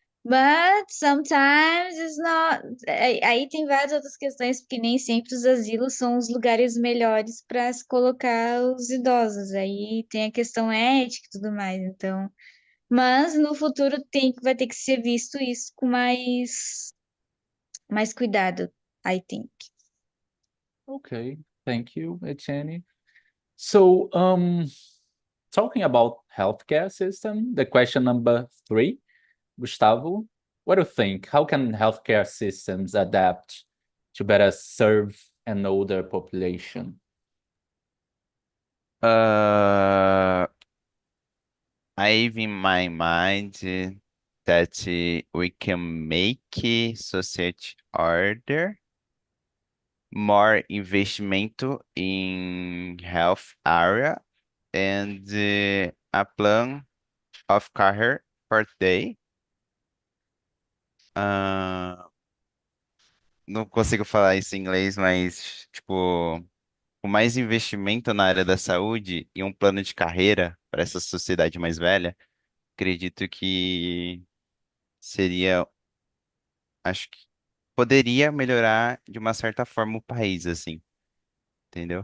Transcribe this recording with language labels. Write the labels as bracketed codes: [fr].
[en] But sometimes it's not. [pt] Aí tem várias outras questões, porque nem sempre os asilos são os lugares melhores para se colocar os idosos. Aí tem a questão ética e tudo mais. Então, mas no futuro vai ter que ser visto isso com mais cuidado, [en] I think. Okay. Thank you, Etienne. So, talking about healthcare system, the question number 3, Gustavo, what do you think? How can healthcare systems adapt to better serve an older population? I have in my mind that we can make society order more investimento in health area and a plan of care per day. [pt] Não consigo falar isso em inglês, mas tipo, com mais investimento na área da saúde e um plano de carreira para essa sociedade mais velha, acredito que seria, acho que poderia melhorar de uma certa forma o país, assim, entendeu?